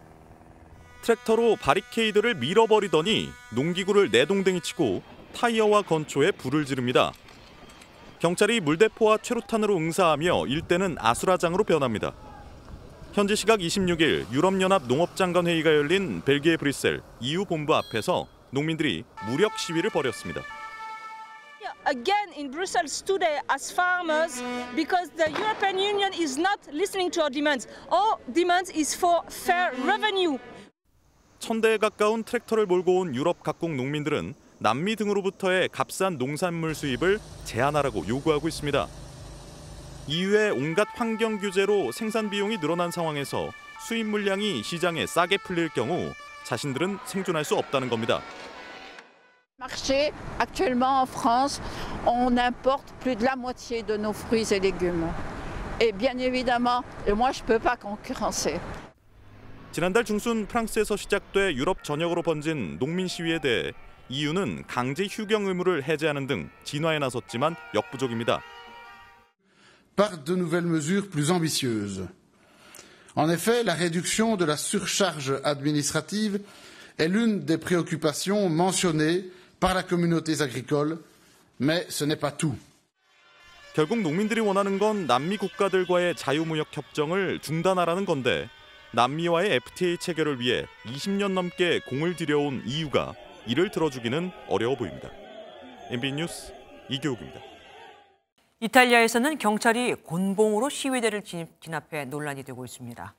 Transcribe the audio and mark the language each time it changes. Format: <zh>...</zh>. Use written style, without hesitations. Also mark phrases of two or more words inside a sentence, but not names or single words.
<ko>트랙터로 바리케이드를 밀어버리더니 농기구를 내동댕이 치고 타이어와 건초에 불을 지릅니다. 경찰이 물대포와 최루탄으로 응사하며 일대는 아수라장으로 변합니다. 현지 시각 26일 유럽연합 농업장관회의가 열린 벨기에 브뤼셀 EU 본부 앞에서 농민들이 무력 시위를 벌였습니다.</ko> <en>Again in Brussels today as farmers because the European Union is not listening to our demands. Our demand is for fair revenue.</en> <ko>1,000대에 가까운 트랙터를 몰고 온 유럽 각국 농민들은 남미 등으로부터의 값싼 농산물 수입을 제한하라고 요구하고 있습니다. EU의 온갖 환경 규제로 생산 비용이 늘어난 상황에서 수입 물량이 시장에 싸게 풀릴 경우 자신들은 생존할 수 없다는 겁니다.</ko> <fr>Marché, actuellement en France, on importe plus de la moitié de nos fruits et légumes. Et bien évidemment, moi je peux pas concurrencer.</fr> <ko>지난달 중순 프랑스에서 시작돼 유럽 전역으로 번진 농민 시위에 대해 EU는 강제 휴경 의무를 해제하는 등 진화에 나섰지만 역부족입니다.</ko> <fr>Par de nouvelles mesures plus ambitieuses. En effet, la réduction de la surcharge administrative est l'une des préoccupations mentionnées par la communauté agricole, mais ce n'est pas tout.</fr> <ko>결국 농민들이 원하는 건 남미 국가들과의 자유무역 협정을 중단하라는 건데 남미와의 FTA 체결을 위해 20년 넘게 공을 들여온 EU가 이를 들어주기는 어려워 보입니다. MBN 뉴스 이교욱입니다. 이탈리아에서는 경찰이 곤봉으로 시위대를 진압해 논란이 되고 있습니다.</ko>